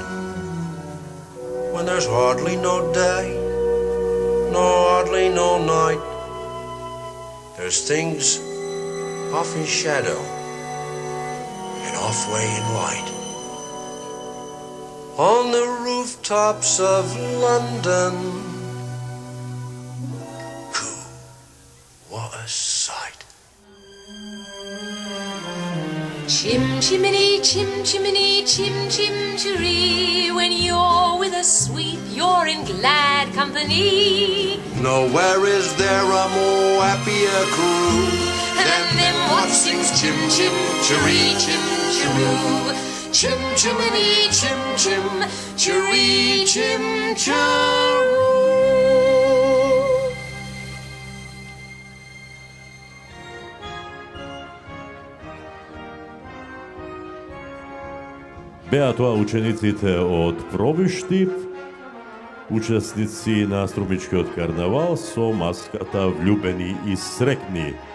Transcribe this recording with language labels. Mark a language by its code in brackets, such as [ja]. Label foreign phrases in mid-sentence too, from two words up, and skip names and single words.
[en] When there's hardly no day, nor hardly no night, there's things off in shadow and halfway in light. On the rooftops of London, what a sight. Chim chimney, chim chiree. When you're with a sweep, you're in glad company. Nowhere is there a more happier crew than them what sings chim chiree, chim chiroo. Chim chimney, chim chiree, chim chiroo. [mk] Беа тоа учениците од Пробиштип, учесници на Струмичкиот карнавал со маската Влюбени и срекни.